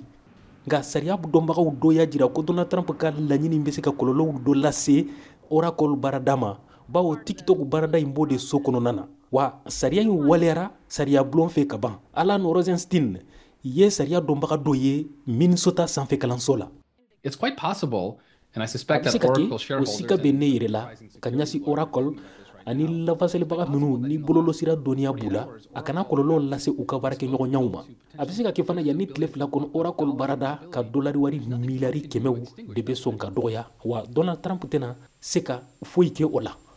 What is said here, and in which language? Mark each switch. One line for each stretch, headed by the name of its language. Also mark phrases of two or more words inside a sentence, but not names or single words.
Bambara: Nka sariya dɔnbagaw dɔ y'a jira ko Donald Trump ka laɲini bɛ se ka kɔlɔlɔw dɔ lase Oracle baarada ma bawo TikTok baarada in b'o de so kɔnɔna na wa sariya in waleyara sariya bulon fɛ ka ban. Alan Rosenstein ye sariya dɔnbaga dɔ ye Minnesota sanfɛ kalanso la.
English: It's quite possible, and I suspect that Oracle shareholders...
Bambara: O sika bɛ ne yɛrɛ la ka ɲasi Oracle ani lafasalibaga minnu ni bololosira dɔnniya b'u la a kana kɔlɔlɔ lase u ka baarakɛɲɔgɔnɲaw ma. A bɛ se ka kɛ fana yanni tile 2 kɔnɔ Oracle baarada ka $100 miliyari 100 de bɛ sɔn ka dɔgɔya wa Donald Trump tɛna se ka foyi kɛ o la.